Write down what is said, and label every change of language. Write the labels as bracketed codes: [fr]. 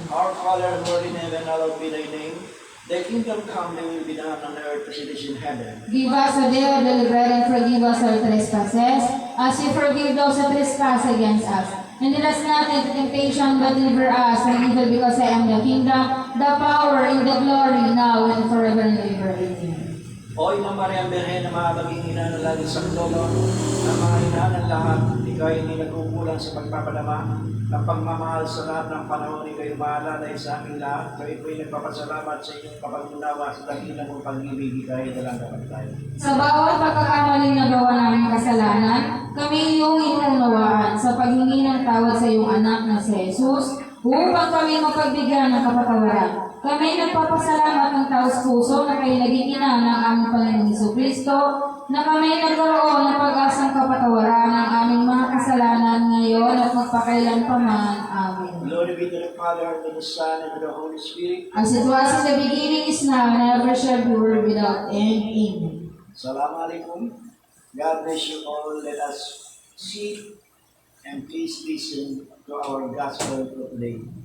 [en] Our Father, who art in heaven, hallowed be thy name. Thy kingdom come, thy will be done on earth as it is in heaven. Give us a day our daily bread, and forgive us our trespasses, as we forgive those who trespass against us. And lead us not into temptation, but deliver us from evil, because I am the kingdom, the power, and the glory, now and forever and ever. Amen. [tl] O Ina Maria Birhen na maging ina ng langit sa trono, na mga ina ng lahat, ikaw ay hindi nagkukulang sa pagpapadama, ng pagmamahal sa lahat ng panahon, ikaw ay maalalay sa aming lahat. Kami po ay nagpapasalamat sa inyong kapag-unawa sa dakilang mong pag-ibig, ikaw ay dalang kapag tayo. Sa bawat pagkakamaling nagawa naming kasalanan, kami iyong inuunawaan sa paghingi ng tawad sa iyong anak na si Jesus, upang kami mapagbigyan ng kapatawaran. Kami nagpapasalamat ng taos puso na kayo naging ina ng aming Panginoong Jesucristo, na kami nagkaroon ng pag-asang kapatawaran ng aming mga kasalanan ngayon at magpakailanpaman. Amen. [en] Glory be to the Father, and to the Son, and to the Holy Spirit. As it was in the beginning, is now, and ever shall be, world without end. Amen. [ar] Assalamu alaikum. [en] God bless you all. Let us sit and please listen to our gospel for today.